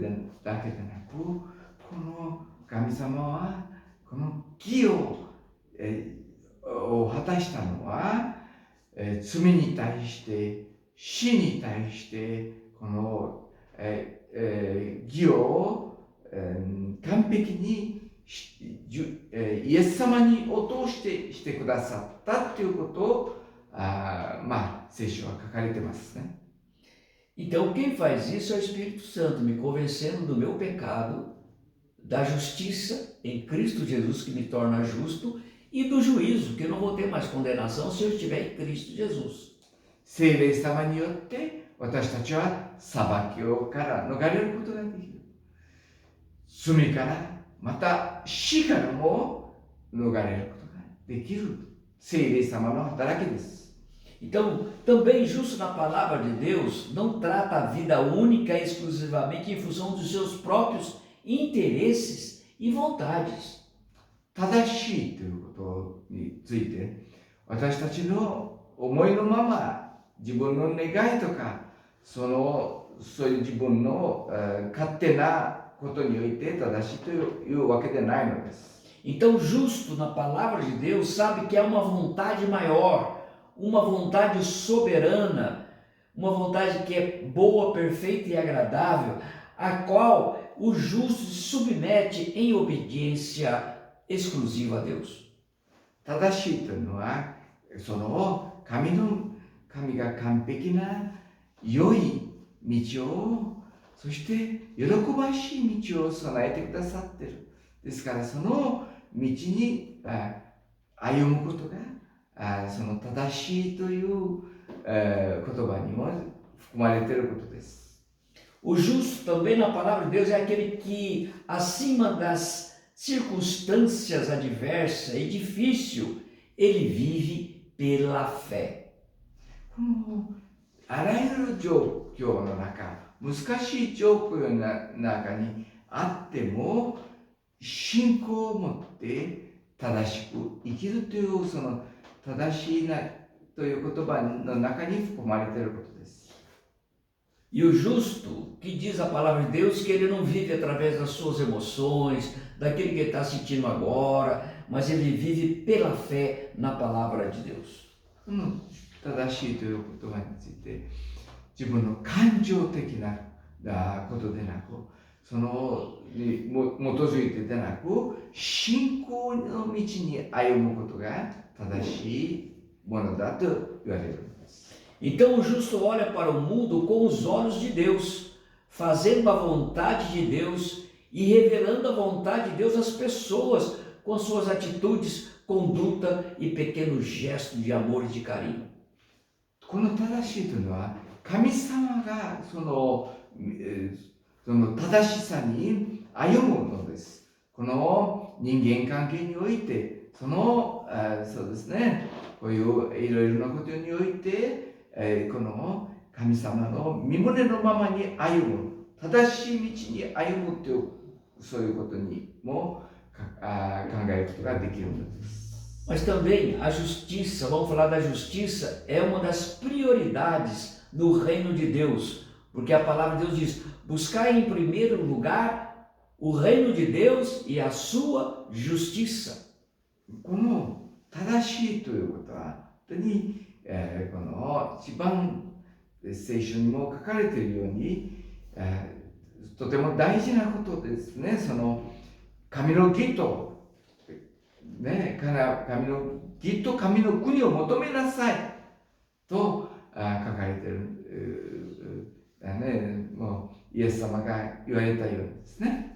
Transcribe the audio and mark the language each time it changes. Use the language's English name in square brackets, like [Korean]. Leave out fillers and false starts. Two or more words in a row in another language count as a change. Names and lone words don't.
[Japanese] だけでなく、この神様はこの義を果たしたのは、罪に対して死に対してこの義を完璧にイエス様にを通してしてくださったということを聖書は書かれてますね。 [Portuguese] Então, quem faz isso é o Espírito Santo, me convencendo do meu pecado, da justiça em Cristo Jesus, que me torna justo, e do juízo, que eu não vou ter mais condenação se eu estiver em Cristo Jesus. [Japanese] 聖霊様によって私たちは裁きから逃れることができる。罪からまた死からも逃れることができる。聖霊様の働きです。 [Portuguese] Então, também justo na palavra de Deus não trata a vida única e exclusivamente em função dos seus próprios interesses e vontades. [Japanese] 正しいということについて、私たちの思いのまま自分の願いとかそういう自分の勝手なことにおいて正しいというわけでないのです。 [Portuguese] Então, justo na palavra de Deus sabe que há uma vontade maior, uma vontade soberana, uma vontade que é boa, perfeita e agradável, a qual o justo se submete em obediência exclusiva a Deus. [Japanese] 正しいというのは神が完璧な良い道を、そして喜ばしい道を備えてくださっている。ですからその道に歩むことがその正しいという言葉にも含まれていることです。 [Portuguese] O justo também na palavra de Deus é aquele que, acima das circunstâncias adversas e difícil, ele vive pela fé. [Japanese] このあらゆる状況の中、難しい状況の中にあっても信仰を持って正しく生きるというその正しいなという言葉の中に含まれていることです。 [Portuguese] E o justo, que diz a palavra de Deus, que ele não vive através das suas emoções, daquele que ele está sentindo agora, mas ele vive pela fé na palavra de Deus. [Japanese] 正しいという言葉について自分の感情的なことでなく、そのに基づいてでなく、信仰の道に歩むことが正しいものだと言われるんです。 [Portuguese] Então o justo olha para o mundo com os olhos de Deus, fazendo a vontade de Deus e revelando a vontade de Deus às pessoas com suas atitudes, conduta e pequenos gestos de amor e de carinho. [Japanese] この正しいというのは神様がその正しさに歩むのです。この人間関係においてそうですね、こういういろいろなことにおいてこの神様の御胸のままに歩む、正しい道に歩むというそういうことにも考えることができるのです。 [Portuguese] Mas também a justiça, vamos falar da justiça, é uma das prioridades no reino de Deus, porque a palavra de Deus diz: buscar em primeiro lugar o reino de Deus e a sua justiça. [Japanese] この正しいということは本当にこの一番聖書にも書かれているようにとても大事なことですね。その神の義と神の義と神の国を求めなさいと書かれている、もうイエス様が言われたようにですね。